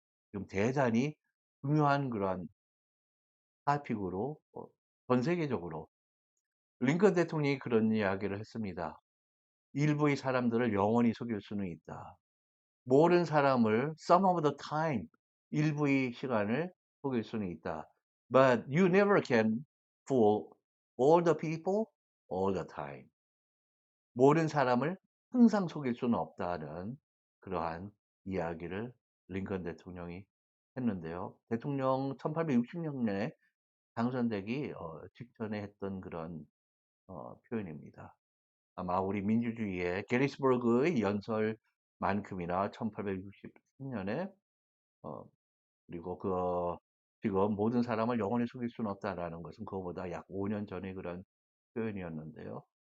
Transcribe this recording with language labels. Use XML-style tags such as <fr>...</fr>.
<ko>지금 대단히 중요한 그러한 타픽으로 전 세계적으로 링컨 대통령이 그런 이야기를 했습니다. 일부의 사람들을 영원히 속일 수는 있다. 모든 사람을</ko> <en>some of the time</en> <ko>일부의 시간을 속일 수는 있다.</ko> <en>But you never can fool all the people all the time.</en> <ko>모든 사람을 항상 속일 수는 없다는 그러한 이야기를 링컨 대통령이 했는데요. 대통령 1860년에 당선되기 직전에 했던 그런 표현입니다. 아마 우리 민주주의의 게리스버그의 연설만큼이나 1863년에 어, 그리고 지금 모든 사람을 영원히 속일 수는 없다라는 것은 그거보다 약 5년 전의 그런 표현이었는데요.</ko>